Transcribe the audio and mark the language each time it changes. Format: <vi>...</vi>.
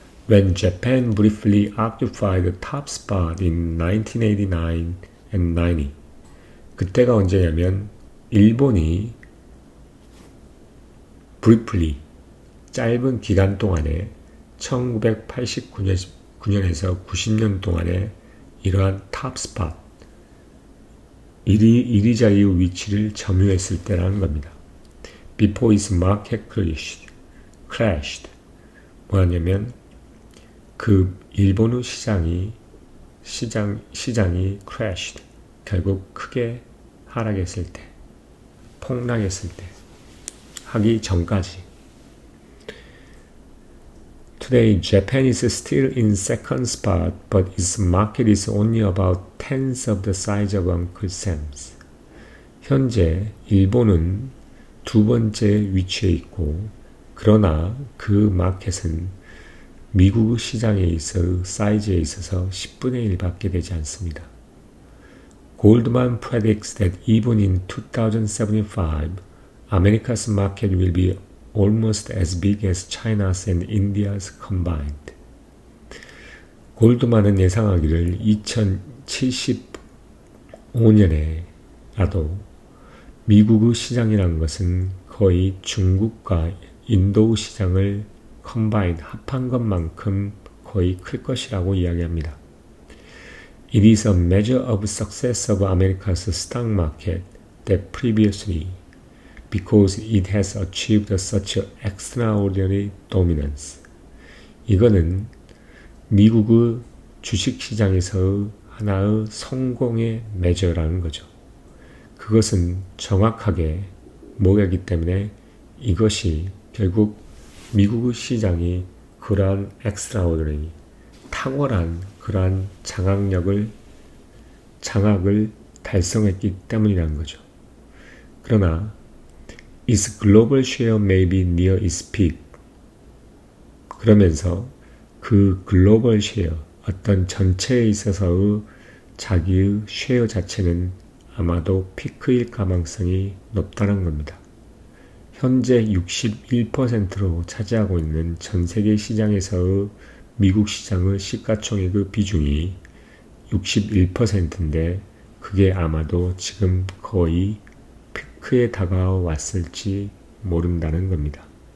<en>When Japan briefly occupied the top spot in 1989 and 90.</en> <ko>그때가 언제냐면 일본이 briefly 짧은 기간 동안에 1989년에서 90년 동안에 이러한 탑 스팟 1위 자리의 위치를 점유했을 때라는 겁니다.</ko> <en>Before its market crashed.</en> <ko>뭐냐면 그 일본의 시장이 crashed. 결국 크게 하락했을 때, 폭락했을 때, 하기 전까지.</ko> <en>Today, Japan is still in second spot, but its market is only about tenths of the size of Uncle Sam's.</en> <ko>현재 일본은 두 번째 위치에 있고, 그러나 그 마켓은 미국 시장에 있어 사이즈에 있어서 10분의 1밖에 되지 않습니다.</ko> <en>Goldman predicts that even in 2075, America's market will be almost as big as China's and India's combined.</en> <ko>골드만은 예상하기를 2075년에라도 미국의 시장이라는 것은 거의 중국과 인도 시장을 합한 것만큼 거의 클 것이라고 이야기합니다.</ko> <en>It is a measure of success of America's stock market that previously because it has achieved such extraordinary dominance.</en> <ko>이거는 미국의 주식시장에서의 하나의 성공의 메저라는 거죠. 그것은 정확하게 뭐였기 때문에 이것이 결국 미국의 시장이 그러한 extraordinary, 탁월한 그러한 장악을 달성했기 때문이라는 거죠. 그러나</ko> <en>its global share may be near its peak.</en> <ko>그러면서 그 글로벌 쉐어, 어떤 전체에 있어서의 자기의 쉐어 자체는 아마도 피크일 가능성이 높다는 겁니다. 현재 61%로 차지하고 있는 전 세계 시장에서의 미국 시장의 시가총액의 비중이 61%인데 그게 아마도 지금 거의 피크에 다가왔을지 모른다는 겁니다.</ko>